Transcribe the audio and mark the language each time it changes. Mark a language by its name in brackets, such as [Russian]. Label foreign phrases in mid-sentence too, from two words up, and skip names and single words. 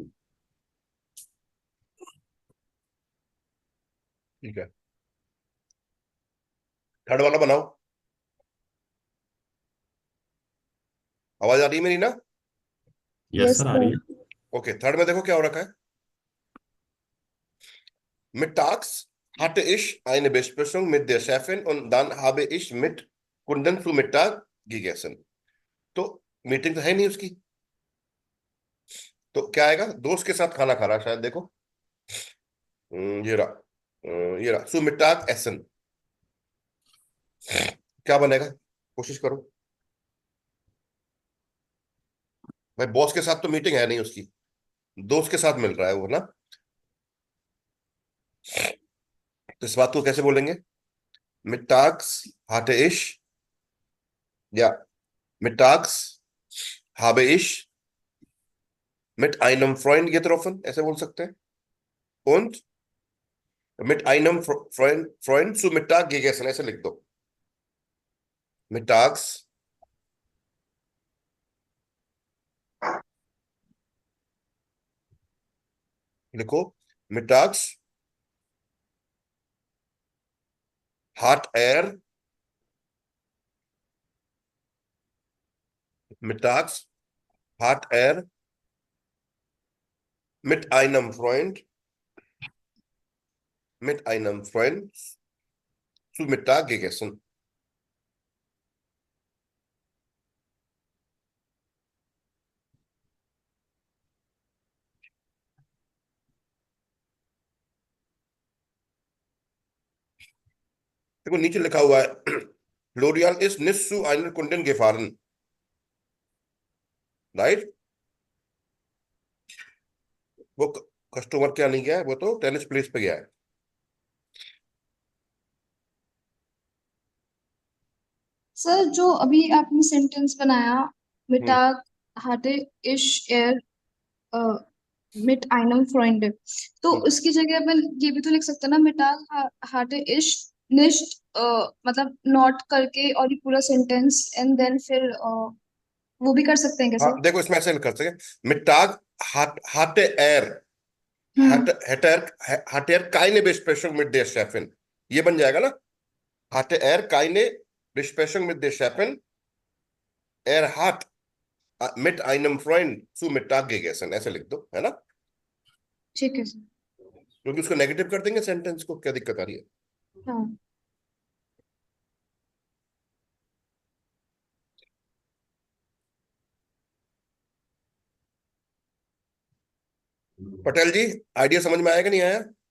[Hindi] हम्म ठीक है, थर्ड वाला बनाओ। आवाज आ रही है मेरी ना? यस Yes, सर, आ रही sir. है। ओके, थर्ड में देखो क्या हो रखा है। [German] Mittags hatte ich eine Besprechung mit der Chefin und dann habe ich mit Kunden zu Mittag gegessen। [Hindi] तो मीटिंग तो है नहीं उसकी, तो क्या आएगा? दोस्त के साथ खाना खा रहा है शायद, देखो। ये रहा, ये रहा, [German] zu Mittag essen. [Hindi] क्या बनेगा? कोशिश करो भाई। बॉस के साथ तो मीटिंग है नहीं उसकी, दोस्त के साथ मिल रहा है वो ना। तो इस बात को कैसे बोलेंगे? [German] मिट्टाग्स hatte ich, या मिट्टाग्स habe ich mit einem Freund getroffen, [Hindi] ऐसे बोल सकते हैं। [German] und mit einem Freund zu Mittag gegessen, [Hindi] ऐसे लिख दो। [German] mittags लिखो, mittags hat er, mittags hat er mit einem Freund, mit einem Freund zu Mittag gegessen। [Hindi] देखो नीचे लिखा हुआ है [German] फ्लोरियन इज nicht zu einer Kundin gefahren, [Hindi] राइट। वो कस्टमर क्या नहीं गया है, वो तो टेनिस प्लेस पे गया है। सर, जो अभी आपने सेंटेंस बनाया, हम्म [German] मिटाग hatte ich er mit einem Freund, [Hindi] तो हम्म। उसकी जगह अपन ये भी तो लिख सकते हैं ना, [German] मिटाग hatte ich nicht, [Hindi] मतलब नॉट करके और ये पूरा सेंटेंस [English] and then [Hindi] फिर वो भी कर सकते हैं क्या हाँ सर? देखो, इसमें ऐसे कर सके, [German] मिट्टाग hatte er, [Hindi] हम्म। hatte er keine Besprechung mit der Chefin, ये बन जाएगा ना। hatte er keine Besprechung mit der Chefin, er hat mit einem Freund zu Mittag gegessen, ऐसे लिख दो, है ना। ठीक है सर। क्योंकि उसको नेगेटिव कर देंगे सेंटेंस को, क्या दिक्कत आ रही है? हाँ। पटेल जी, आइडिया समझ में आया कि नहीं आया?